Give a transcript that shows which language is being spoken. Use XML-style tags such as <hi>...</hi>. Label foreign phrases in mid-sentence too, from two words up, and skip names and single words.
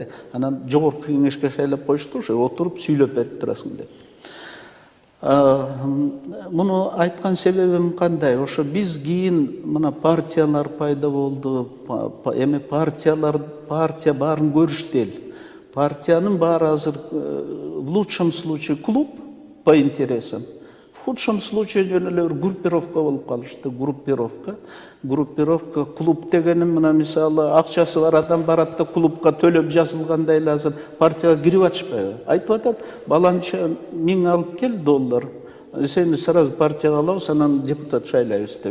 <ky>Анан жогорку кеңешке шайлап коюшту, ошо отуруп сүйлөп берип турасың деп. Муну айткан себебим кандай? Ошо биз кийин мына партиялар пайда болду. Эми партия баарын көрүштү эл. Партиянын баары азыр</ky> <ru>в лучшем случае клуб по интересам, в худшем случае</ru> <ky>жөн эле бир группировка болуп калышты. Группировка клуб дегеним мына мисалы акчасы бар адам барат да клубка төлөп жазылгандай эле азыр партияга кирип атышпайбы? Айтып атат, баланча 1000 алып кел доллар. Сени сразу партияга алабыз, анан депутат шайлайбыз деп.</ky>